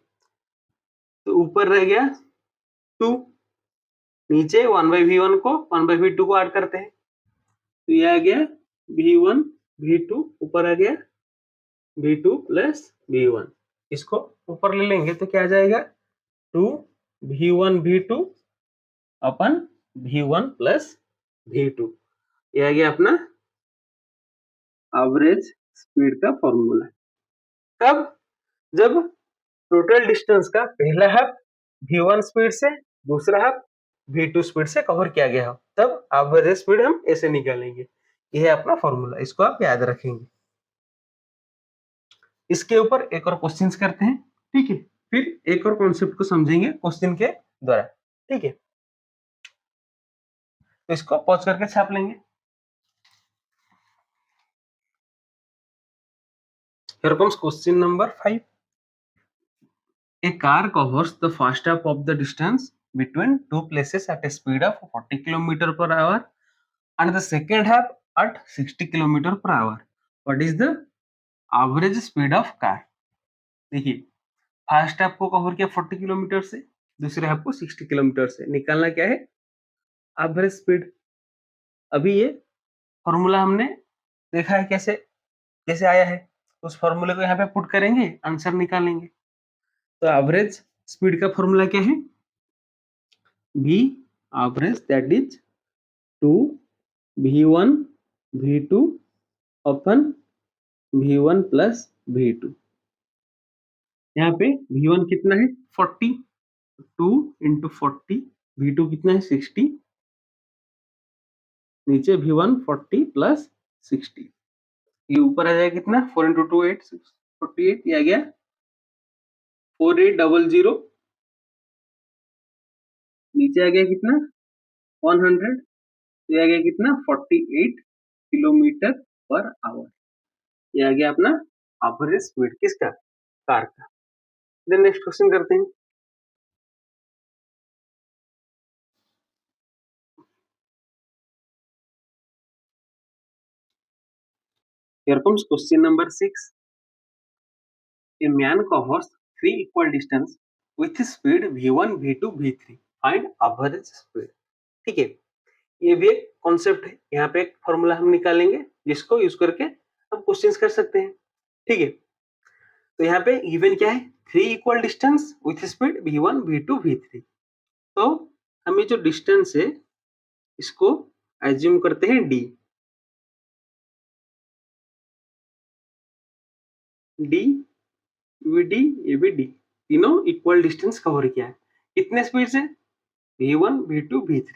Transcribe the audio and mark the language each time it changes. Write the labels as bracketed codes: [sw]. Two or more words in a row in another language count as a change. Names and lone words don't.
[hi] तो ऊपर रह गया 2, नीचे 1/v1 को 1/v2 को ऐड करते हैं, तो ये आ गया v1 v2, ऊपर आ गया v2 प्लस v1, इसको ऊपर ले लेंगे तो क्या आ जाएगा [en] 2 v1 v2 upon v1 plus v2, [hi] ये आ गया अपना [en] average speed [hi] का फॉर्मूला। कब, जब [en] total distance [hi] का पहला हाफ v1 स्पीड से, दूसरा हाफ v2 स्पीड से कवर किया गया हो, तब [en] average speed [hi] हम ऐसे निकालेंगे, यह है अपना फॉर्मूला, इसको आप याद रखेंगे। इसके ऊपर एक और क्वेश्चंस करते हैं, ठीक है, फिर एक और कॉन्सेप्ट को समझेंगे क्वेश्चन के द्वारा, ठीक है। तो इसको पॉज करके छाप लेंगे। [en] Here comes question number 5. A car covers the first half of the distance between two places at a speed of 40 km per hour and the second half at 60 km per hour. What is the average speed of car? [hi] देखिए, [en] first half [hi] को कवर किया 40 किलोमीटर से, दूसरे हाफ को 60 किलोमीटर से, निकालना क्या है, [en] average speed. [hi] अभी ये फॉर्मूला हमने देखा है कैसे कैसे आया है, उस फॉर्मूले को यहाँ पे पुट करेंगे, आंसर निकालेंगे। तो [en] average speed [hi] का फॉर्मूला क्या है, [en] v average that is 2 v1 v2 upon v1 plus v2. [hi] यहाँ पे v1 कितना है 40, 2 इंटू 40, v2 कितना है 60, नीचे v1 40 प्लस 60, ये ऊपर आ जाएगा कितना 4 इंटू 2 8 48, ये आ गया 4800, नीचे आ गया कितना 100, ये आ गया कितना 48 [en] kilometer per hour, [hi] ये आ गया अपना [en] average speed [hi] किसका, कार का। [en] then next question [hi] करते हैं। [en] Here comes question number 6. A man covers 3 equal distance with speed v1 v2 v3, find average speed। [hi] ठीक है, ये भी एक कॉन्सेप्ट है, यहाँ पे एक फॉर्मूला हम निकालेंगे जिसको यूज करके हम क्वेश्चंस कर सकते हैं, ठीक है। तो यहाँ पे गिवन क्या है, [en] 3 equal distance with speed v1 v2 v3. [hi] तो हम ये जो डिस्टेंस है इसको एज्यूम करते हैं d, d vd ये भी d, तीनों [en] equal distance [hi] कवर किया है, कितने स्पीड से, v1 v2 v3।